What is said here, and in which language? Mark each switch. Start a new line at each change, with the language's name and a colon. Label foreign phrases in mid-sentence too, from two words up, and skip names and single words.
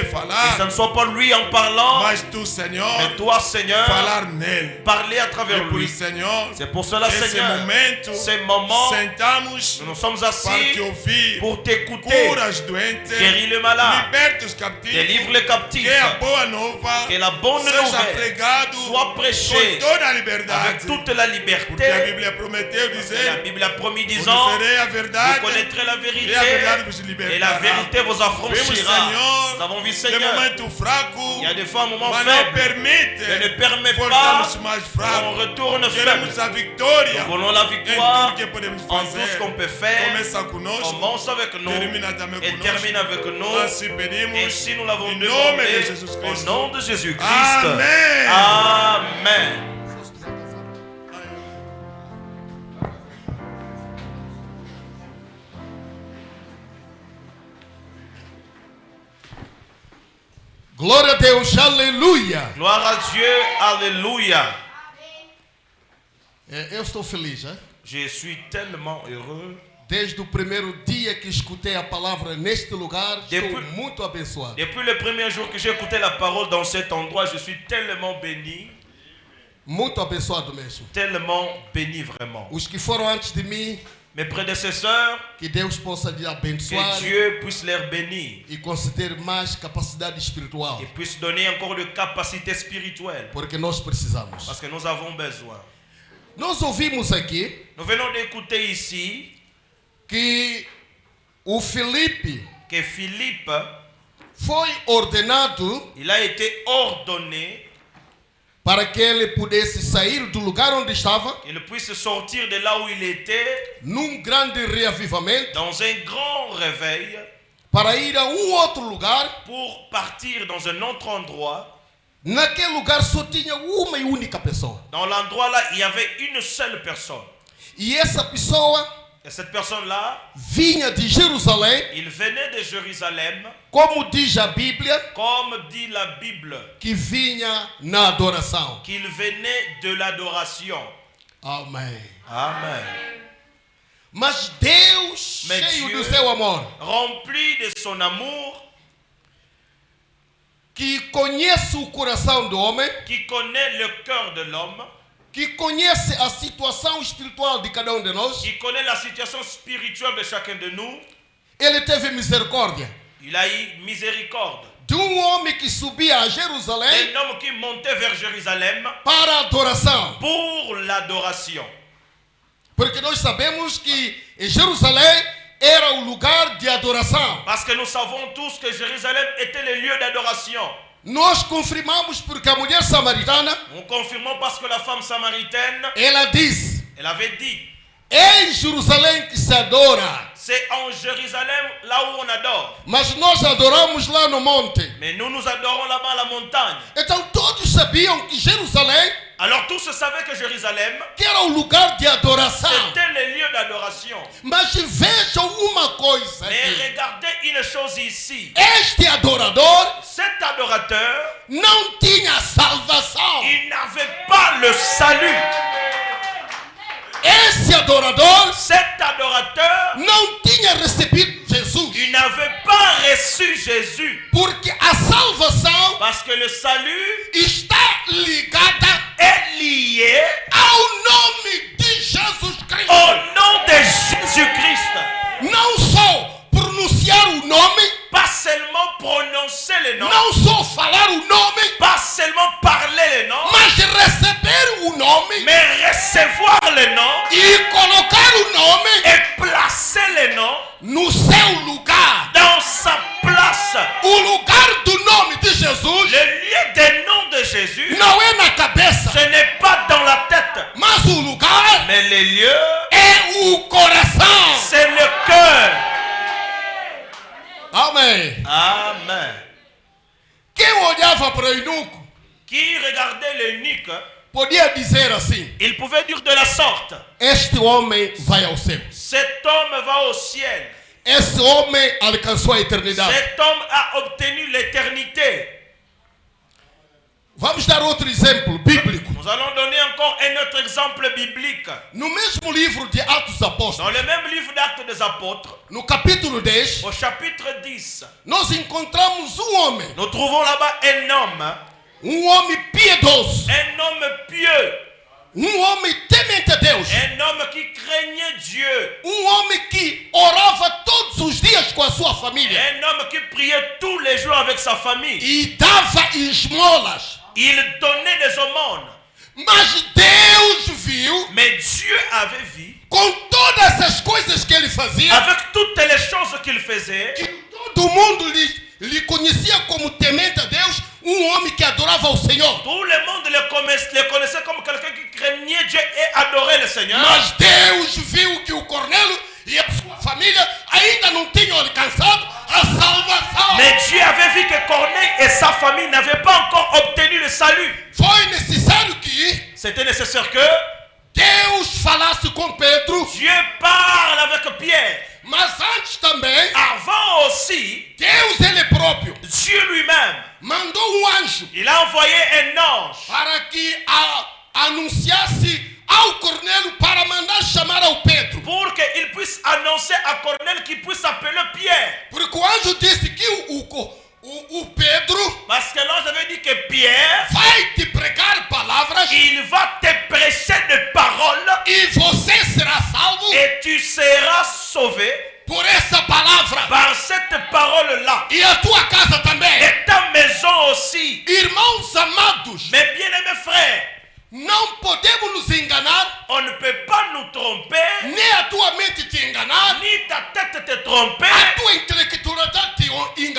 French: Que ce
Portuguese: falar,
French: ne soit pas lui en parlant,
Portuguese: mas tu, Senhor,
French: mais toi, Seigneur,
Portuguese: falar nele.
French: parler à
Portuguese: E
French: travers
Portuguese: por
French: lui.
Portuguese: isso, Senhor,
French: C'est pour cela,
Portuguese: esse
French: Seigneur,
Portuguese: momento,
French: ces moments,
Portuguese: sentamos
French: nous nous sommes
Portuguese: para
French: assis
Portuguese: te ouvir.
French: pour t'écouter.
Portuguese: Cura os doentes,
French: Guéris le malade,
Portuguese: liberta os captivos,
French: délivre les captifs,
Portuguese: que a boa nova
French: que la bonne
Portuguese: seja
French: nouvelle
Portuguese: pregado
French: soit prêchée
Portuguese: com toda a
French: avec
Portuguese: liberdade.
French: toute la
Portuguese: Porque a
French: liberté.
Portuguese: Bíblia prometeu
French: La
Portuguese: dizer,
French: Bible a promis disant,
Portuguese: conhecerei a
French: vous
Portuguese: verdade
French: connaîtrez la vérité
Portuguese: e a verdade vos
French: et la
Portuguese: libertará.
French: vérité vous
Portuguese: Vimos,
French: affranchira.
Portuguese: Senhor,
French: Nous avons vu,
Portuguese: de
French: Seigneur,
Portuguese: momento fraco,
French: il y a des fois un moment
Portuguese: mas não
French: faible,
Portuguese: permite
French: mais ne permet pas
Portuguese: voltarmos mais
French: qu'on
Portuguese: fracos.
French: retourne faible.
Portuguese: Queremos a vitória
French: Nous voulons la
Portuguese: em
French: victoire
Portuguese: tudo que podemos
French: en tout ce
Portuguese: fazer.
French: qu'on peut faire.
Portuguese: Começa conosco,
French: Commence avec nous
Portuguese: termina também
French: et termine
Portuguese: conosco.
French: avec nous.
Portuguese: Assim pedimos,
French: Ainsi nous l'avons
Portuguese: em nome
French: demandé
Portuguese: de Jesus
French: au
Portuguese: Cristo.
French: nom de Jésus-Christ.
Portuguese: Amém.
French: Amen.
Portuguese: Glória a Deus, aleluia.
French: Gloire à Dieu, alléluia.
Portuguese: Eu estou feliz,
French: hein? Je suis tellement heureux.
Portuguese: Desde o primeiro dia que escutei a palavra neste lugar, estou Depois- muito abençoado.
French: Depuis le premier jour que j'ai écouté la parole dans cet endroit, je suis tellement béni.
Portuguese: Muito abençoado mesmo.
French: Tellement béni vraiment.
Portuguese: Os que foram antes de mim,
French: Mes prédécesseurs,
Portuguese: que Deus possa lhe abençoar
French: que Dieu puisse les bénir
Portuguese: e conceder mais capacidade espiritual,
French: et puisse donner encore de capacités spirituelles
Portuguese: porque nós precisamos.
French: parce que nous avons besoin.
Portuguese: Nós ouvimos aqui
French: Nous venons d'écouter ici
Portuguese: que o Filipe
French: que Philippe,
Portuguese: foi ordenado
French: il a été ordonné
Portuguese: para que ele pudesse sair do lugar onde estava,
French: qu'il puisse sortir de là où il était,
Portuguese: num grande reavivamento,
French: dans un grand réveil,
Portuguese: para ir a outro lugar.
French: pour partir dans un autre endroit.
Portuguese: Naquele lugar só tinha uma e única pessoa.
French: Dans l'endroit là, il y avait une seule personne.
Portuguese: E essa pessoa
French: Et cette personne-là,
Portuguese: vinha de Jerusalém,
French: il venait de Jérusalem,
Portuguese: como diz a Bíblia,
French: comme dit la Bible,
Portuguese: que vinha na adoração.
French: qu'il venait de l'adoration.
Portuguese: Amém.
French: Amen.
Portuguese: Mas Deus, Mas cheio
French: Dieu-
Portuguese: do seu amor,
French: Rempli de son amour,
Portuguese: que conhece o coração do homem,
French: qui connaît le cœur de l'homme,
Portuguese: que conhece a situação espiritual de cada de nós,
French: qui connaît la situation spirituelle de chacun de nous,
Portuguese: ele teve misericórdia
French: il a eu miséricorde
Portuguese: de homem que subia a Jerusalém
French: d'un homme qui montait vers Jérusalem
Portuguese: para a adoração.
French: pour l'adoration.
Portuguese: Porque nós sabemos que em Jerusalém era o lugar de adoração.
French: Parce que nous savons tous que Jérusalem était le lieu d'adoration.
Portuguese: Nós confirmamos porque a mulher samaritana,
French: Nous confirmons parce que la femme samaritaine,
Portuguese: ela disse:
French: elle avait dit,
Portuguese: é em Jerusalém que se adora,
French: c'est en Jérusalem là où on adore.
Portuguese: mas nós adoramos lá no monte.
French: Mais nous nous adorons là-bas à la montagne.
Portuguese: Então todos sabiam que Jerusalém
French: Alors tous savaient que Jérusalem,
Portuguese: que era o lugar de adoração.
French: c'était le lieu d'adoration.
Portuguese: Mas vejam uma coisa
French: Mais
Portuguese: aqui.
French: regardez une chose ici.
Portuguese: Este adorador
French: Cet adorateur,
Portuguese: não tinha salvação.
French: il n'avait pas le salut.
Portuguese: Esse adorador
French: Cet adorateur,
Portuguese: não tinha recebido Jesus.
French: il n'avait pas reçu Jésus.
Portuguese: Porque a salvação
French: Parce que le salut
Portuguese: está ligada
French: est lié
Portuguese: ao nome de Jesus Cristo.
French: au nom de Jésus-Christ.
Portuguese: Não só pronunciar o nome,
French: Pas seulement prononcer le nom,
Portuguese: não só falar o nome,
French: pas seulement parler le nom,
Portuguese: mas receber o nome
French: mais recevoir le nom
Portuguese: e colocar o nome
French: et placer le nom
Portuguese: no seu lugar.
French: dans sa place.
Portuguese: O lugar do nome de Jesus
French: Le lieu des noms de Jésus,
Portuguese: não é na cabeça,
French: ce n'est pas dans la tête,
Portuguese: mas o lugar
French: mais le lieu,
Portuguese: é o coração.
French: c'est le cœur.
Portuguese: Amém.
French: Amen.
Portuguese: Quem olhava para o eunuco
French: Qui regardait l'eunuque,
Portuguese: podia dizer assim:
French: il pouvait dire de la sorte,
Portuguese: este homem vai ao céu.
French: cet homme va au ciel.
Portuguese: Esse homem alcançou a eternidade.
French: Cet homme a obtenu l'éternité.
Portuguese: Vamos dar outro exemplo bíblico.
French: Nous allons donner encore un autre exemple biblique.
Portuguese: No mesmo livro de Atos dos
French: Dans
Portuguese: Apóstolos,
French: le même livre d'Actes des Apôtres,
Portuguese: no capítulo 10,
French: au chapitre 10,
Portuguese: nós encontramos homem,
French: nous trouvons là-bas un
Portuguese: homem piedoso,
French: homme pieux,
Portuguese: homem temente a Deus,
French: un homme qui craignait Dieu,
Portuguese: homem que orava todos os dias com a sua família
French: un homme qui priait tous les jours avec sa famille.
Portuguese: e dava esmolas.
French: Il donnait des aumônes.
Portuguese: Mas Deus viu,
French: Mais Dieu avait vu,
Portuguese: com todas as coisas que ele fazia,
French: avec toutes les choses qu'il faisait,
Portuguese: que todo mundo lhe conhecia como temente a Deus, homem que adorava ao Senhor.
French: tout le monde le connaissait comme quelqu'un qui craignait Dieu et adorait le Seigneur.
Portuguese: Mas Deus viu que o Cornélio e a sua família ainda não tinham alcançado a salvação.
French: Mais Dieu avait vu que Corneille et sa famille n'avaient pas encore obtenu le salut.
Portuguese: Foi necessário que
French: C'était nécessaire que
Portuguese: Deus falasse com Pedro,
French: Dieu parle avec Pierre.
Portuguese: mas antes também,
French: Avant aussi,
Portuguese: Deus ele próprio
French: Dieu lui-même,
Portuguese: mandou anjo
French: il a envoyé un ange
Portuguese: para que anunciasse ao Cornélio para mandar chamar ao Pedro.
French: pour qu'il puisse annoncer à Corneille qu'il puisse appeler Pierre.
Portuguese: Porque o anjo disse que o Pedro
French: Parce que l'ange avait dit que Pierre,
Portuguese: vai te pregar palavras
French: il va te prêcher des paroles
Portuguese: e você será salvo
French: et tu seras sauvé
Portuguese: por essa palavra.
French: par cette parole-là.
Portuguese: E a tua casa também.
French: Et ta maison aussi.
Portuguese: Irmãos amados,
French: Mes bien-aimés frères,
Portuguese: não podemos nos enganar,
French: on ne peut pas nous tromper,
Portuguese: nem a tua mente te enganar,
French: ni ta tête te tromper,
Portuguese: a tua intelectualidade te enganar.